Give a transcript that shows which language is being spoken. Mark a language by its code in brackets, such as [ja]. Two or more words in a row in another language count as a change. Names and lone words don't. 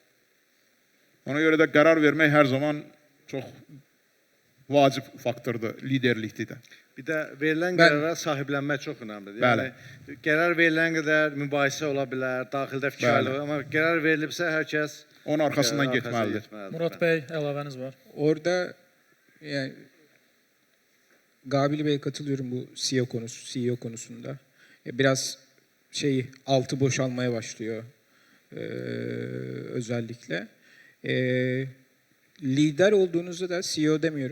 [az] Ona görə də qərar vermək hər zaman çox vacib faktordur, liderlikdir də. Bir də verilən qərara sahiblənmək çox önəmlidir. Bəli. Yəni, qərar verilən qədər mübahisə ola bilər, daxildə fikir ayrılığı, amma qərar verilibsə, hər kəs onun arxasından getməlidir. Murad bəy, əlavəniz var. [tr] Orada yani Gabili Bey'e katılıyorum bu CEO konusunda. Biraz altı boşalmaya başlıyor özellikle. Lider olduğunuzda da CEO demiyorum.